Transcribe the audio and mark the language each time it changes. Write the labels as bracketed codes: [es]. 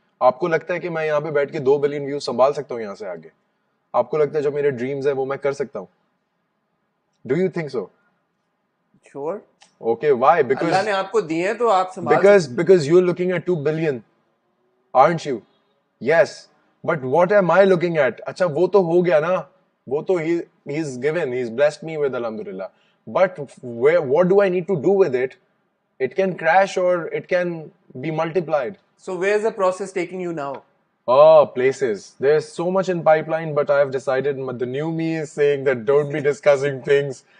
[ur] آپ کو لگتا ہے کہ میں یہاں پہ بیٹھ کے 2 بلین ویوز سنبھال سکتا ہوں یہاں سے آگے؟ آپ کو لگتا ہے جو میرے ڈریمز ہیں وہ میں کر سکتا ہوں؟ [en] Do you think so? Sure. Okay, why? [ur] اللہ نے آپ کو دیے ہیں تو آپ سنبھال [en] Because you're looking at 2 billion, aren't you? Yes. But what am I looking at? [ur] اچھا وہ تو ہو گیا نا, وہ تو [en] he's given, he's blessed me with [ur] alhamdulillah. [en] But what do I need to do with it? It can crash or it can be multiplied. So where's the process taking you now? Oh, places. There's so much in pipeline, but I have decided, the new me is saying that don't be discussing things.